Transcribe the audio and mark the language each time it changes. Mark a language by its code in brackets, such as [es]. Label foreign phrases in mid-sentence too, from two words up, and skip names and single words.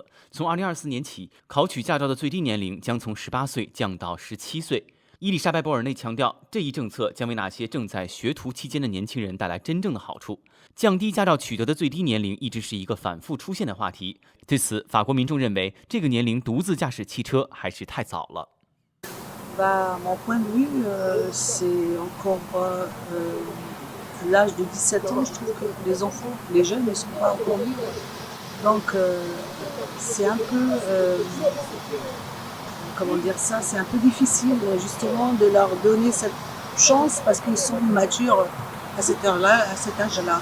[zh] 从2024年起，考取驾照的最低年龄将从18岁降到17岁。伊丽莎白·博尔内强调，这一政策将为那些正在学徒期间的年轻人带来真正的好处。降低驾照取得的最低年龄一直是一个反复出现的话题。对此，法国民众认为，这个年龄独自驾驶汽车还是太早了。 [fr] Mon point de vue, c'est encore l'âge de 17 ans. Je trouve que les enfants, les jeunes ne sont pas encore libres. Donc, c'est un peu, comment dire ça, c'est un peu difficile justement de leur donner cette chance parce qu'ils sont matures à cette heure-là, à cet âge-là.